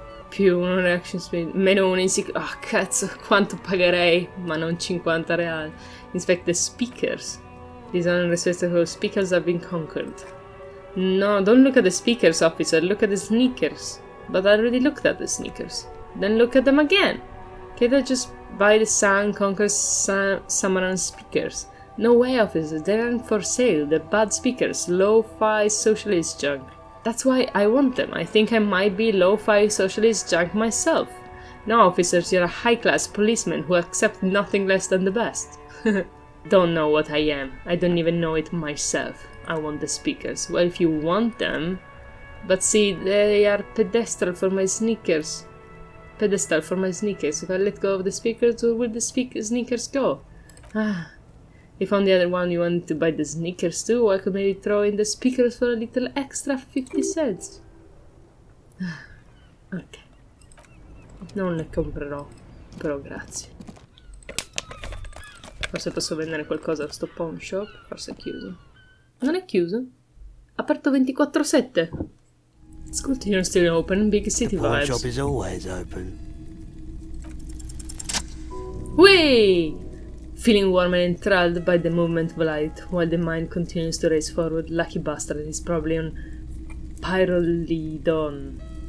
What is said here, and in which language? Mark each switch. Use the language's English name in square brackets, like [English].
[Italian] Più uno reaction speed, meno uno insicuro. Ah, cazzo, quanto pagherei? Ma non 50 real. [English] Inspect the speakers. These unrespectable speakers have been conquered. No, don't look at the speakers, officer. Look at the sneakers. But I already looked at the sneakers. Then look at them again. Can't I just buy the Sun Conquer Samaran speakers? No way, officer. They aren't for sale. They're bad speakers. Lo-fi socialist junk. That's why I want them. I think I might be lo-fi socialist junk myself. No, officers, you're a high-class policeman who accept nothing less than the best. Don't know what I am. I don't even know it myself. I want the speakers. Well, if you want them... But see, they are pedestal for my sneakers. Pedestal for my sneakers. If I let go of the speakers, where will the sneakers go? Ah... If on the other one you wanted to buy the sneakers too, I could maybe throw in the speakers for a little extra 50 cents. Ok. [Italian] Non ne comprerò, però grazie. Forse posso vendere qualcosa a sto pawn shop? Forse è chiuso. Non è chiuso? Aperto 24/7. [English] It's good to hear still open, big city Pawn vibes. shop is always open. Whee! Feeling warm and enthralled by the movement of light, while the mind continues to race forward, lucky bastard is probably on Pyrrolidon.